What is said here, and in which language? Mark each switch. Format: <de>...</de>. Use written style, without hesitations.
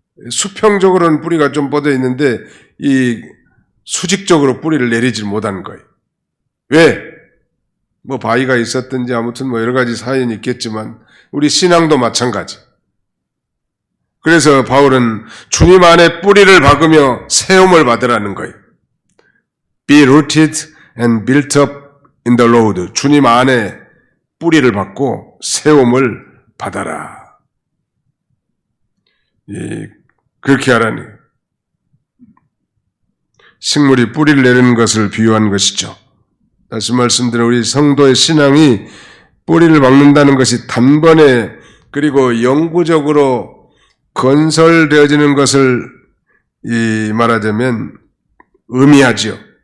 <ko>수평적으로는 뿌리가 좀 뻗어 있는데 이 수직적으로 뿌리를 내리지 못한 거예요. 왜? 뭐 바위가 있었든지 아무튼 뭐 여러 가지 사연이 있겠지만 우리 신앙도 마찬가지. 그래서 바울은 주님 안에 뿌리를 박으며 세움을 받으라는 거예요.</ko> <en>Be rooted and built up in the Lord.</en> <ko>주님 안에 뿌리를 받고 세움을 받아라. 그렇게 하라니. 식물이 뿌리를 내리는 것을 비유한 것이죠. 다시 말씀드려 우리 성도의 신앙이 뿌리를 박는다는 것이 단번에 그리고 영구적으로 건설되어지는 것을 말하자면 의미하지요.</ko>